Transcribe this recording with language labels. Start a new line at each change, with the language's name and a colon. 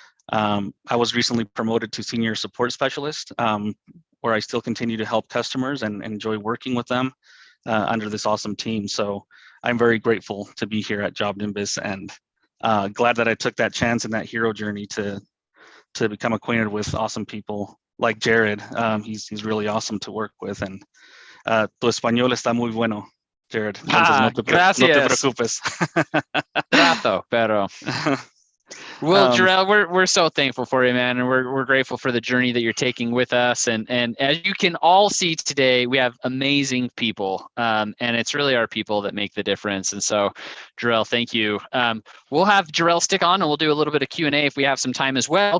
English: I was recently promoted to senior support specialist, where I still continue to help customers and enjoy working with them under this awesome team. So I'm very grateful to be here at JobNimbus, and glad that I took that chance in that hero journey to become acquainted with awesome people like Jared. He's really awesome to work with, and
Spanish: tu español está muy bueno,
English: Jared.
Spanish: Entonces no te preocupes. Trato, pero.
English: Well, Terrell, we're so thankful for you, man, and we're grateful for the journey that you're taking with us. And as you can all see today, we have amazing people, and it's really our people that make the difference. And so, Terrell, thank you. We'll have Terrell stick on, and we'll do a little bit of Q&A if we have some time as well.